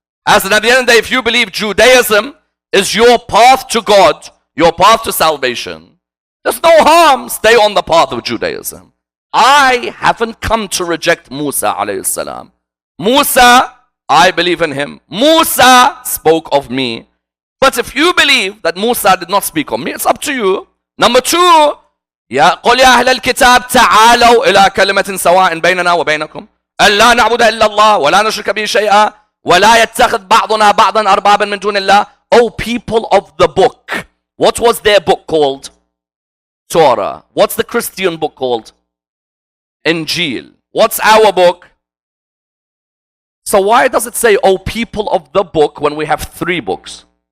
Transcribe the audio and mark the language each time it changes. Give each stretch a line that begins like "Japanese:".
English: As in, at the end of the day, if you believe Judaism is your path to God, your path to salvation, there's no harm. Stay on the path of Judaism. I haven't come to reject Musa alayhi salam. Musa, I believe in him. Musa spoke of me. But if you believe that Musa did not speak of me, it's up to you. Number two,
Arabic: قل يا أهل الكتاب تعالوا إلى كلمة سواء بيننا وبينكم ألا نعبد إلا الله ولا نشرك به شيئا ولا يتخذ بعضنا بعضا أربابا من دون الله.
English: O people of the book. What was their book called? Torah. What's the Christian book called? Injil. What's our book? So why does it say, O people of the book, when we have three books?